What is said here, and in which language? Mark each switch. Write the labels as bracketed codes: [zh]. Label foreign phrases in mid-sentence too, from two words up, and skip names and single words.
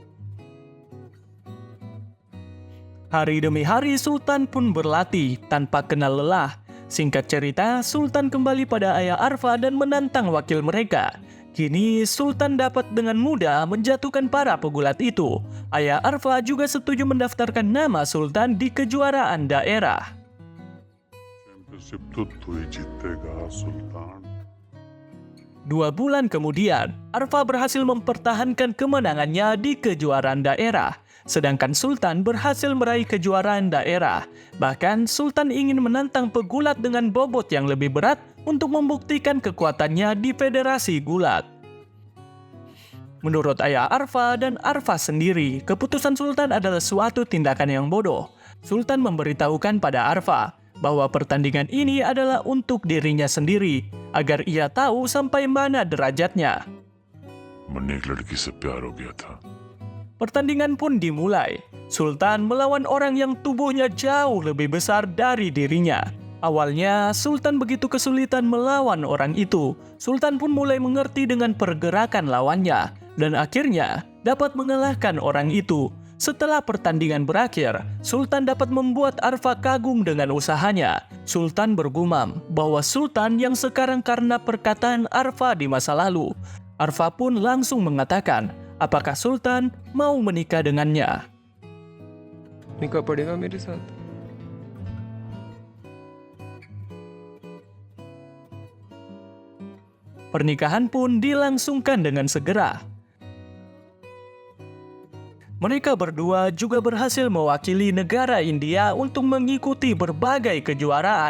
[id] Hari demi hari Sultan pun berlatih tanpa kenal lelah. Singkat cerita, Sultan kembali pada ayah Arfa dan menantang wakil mereka. Kini Sultan dapat dengan mudah menjatuhkan para pegulat itu. Ayah Arfa juga setuju mendaftarkan nama Sultan di kejuaraan daerah. [hi] चैंपियनशिप तो तू ही जीतेगा सुल्तान। [id] 2 bulan kemudian, Arfa berhasil mempertahankan kemenangannya di kejuaraan daerah. Sedangkan Sultan berhasil meraih kejuaraan daerah. Bahkan Sultan ingin menantang pegulat dengan bobot yang lebih berat untuk membuktikan kekuatannya di federasi gulat. Menurut ayah Arfa dan Arfa sendiri, keputusan Sultan adalah suatu tindakan yang bodoh. Sultan memberitahukan pada Arfa bahwa pertandingan ini adalah untuk dirinya sendiri, agar ia tahu sampai mana derajatnya. [hi] मैंने एक लड़की से प्यार हो गया था। [id] Pertandingan pun dimulai. Sultan melawan orang yang tubuhnya jauh lebih besar dari dirinya. Awalnya, Sultan begitu kesulitan melawan orang itu. Sultan pun mulai mengerti dengan pergerakan lawannya, dan akhirnya dapat mengalahkan orang itu. Setelah pertandingan berakhir, Sultan dapat membuat Arfa kagum dengan usahanya. Sultan bergumam bahwa Sultan yang sekarang karena perkataan Arfa di masa lalu. Arfa pun langsung mengatakan, apakah Sultan mau menikah dengannya. [hi] निकाह पड़ेगा मेरे साथ। [id] Pernikahan pun dilangsungkan dengan segera. Mereka berdua juga berhasil mewakili negara India untuk mengikuti berbagai kejuaraan.